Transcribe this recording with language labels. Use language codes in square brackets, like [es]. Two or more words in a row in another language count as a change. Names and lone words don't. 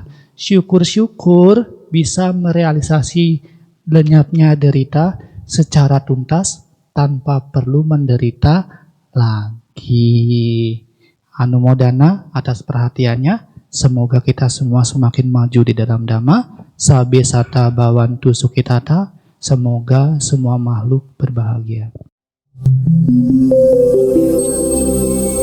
[id] Syukur-syukur bisa merealisasi lenyapnya derita secara tuntas tanpa perlu menderita lagi. Anumodana atas perhatiannya. Semoga kita semua semakin maju di dalam Dhamma. [pi] Sabe sata bawantu sukitata. [id] Semoga semua makhluk berbahagia.